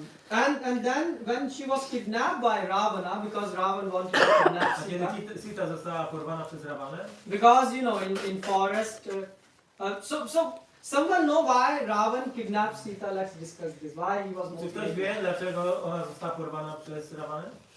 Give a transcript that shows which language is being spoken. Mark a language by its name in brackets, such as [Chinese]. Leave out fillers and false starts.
[English] And then when she was kidnapped by Ravana, because Ravana wanted to kidnap [Polish] A [English] Sita, [Polish] kiedy Sita została porwana przez Rawanę, [English] because in forest, so someone know why Ravan kidnapped Sita? Let's discuss this. Why he was [Polish] czy ktoś [English] motivated? [Polish] wie, dlaczego ona została porwana przez Rawanę?